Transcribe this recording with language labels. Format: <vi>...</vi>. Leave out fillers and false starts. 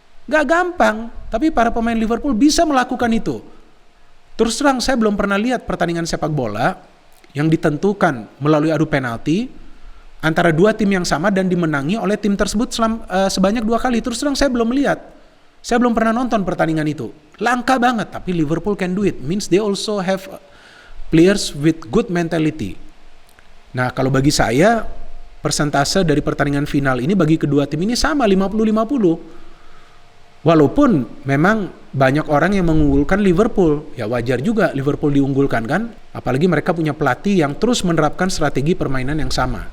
<id>Gak gampang, tapi para pemain Liverpool bisa melakukan itu. Terus terang, saya belum pernah lihat pertandingan sepak bola yang ditentukan melalui adu penalti antara 2 tim yang sama dan dimenangi oleh tim tersebut sebanyak 2 kali. Terus terang saya belum melihat. Saya belum pernah nonton pertandingan itu. Langka banget, tapi Liverpool</id> <en>can do it. Means they also have players with good mentality.</en> <id>Nah, kalau bagi saya, persentase dari pertandingan final ini bagi kedua tim ini sama, 50-50. Walaupun memang banyak orang yang mengunggulkan Liverpool, ya wajar juga Liverpool diunggulkan kan, apalagi mereka punya pelatih yang terus menerapkan strategi permainan yang sama.</id>